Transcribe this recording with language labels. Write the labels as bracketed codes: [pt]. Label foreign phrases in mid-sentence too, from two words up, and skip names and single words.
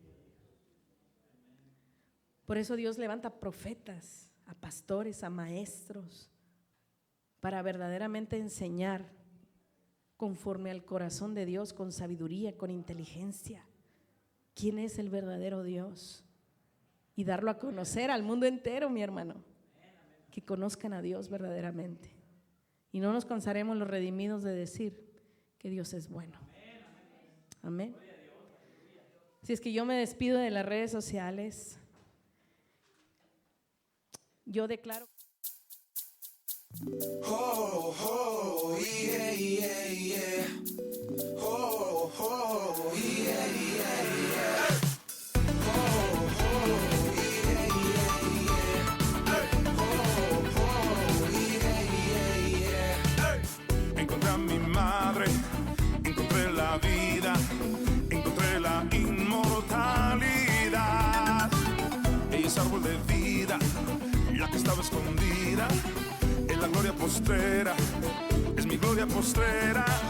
[es] Por eso Dios levanta profetas, a pastores, a maestros, para verdaderamente enseñar conforme al corazón de Dios, con sabiduría, con inteligencia, quién es el verdadero Dios, y darlo a conocer al mundo entero, mi hermano, que conozcan a Dios verdaderamente. Y no nos cansaremos los redimidos de decir que Dios es bueno. Amén. Si es que yo me despido de las redes sociales, yo declaro. Oh, oh, yeah, yeah, yeah. Oh, oh, yeah, yeah, yeah. Oh, oh, yeah, yeah, yeah. Oh, oh, yeah, yeah, yeah. Encontré a mi madre, encontré la vida, encontré la inmortalidad. Ella es árbol de vida, la que estaba escondida en la gloria postrera, es mi gloria postrera.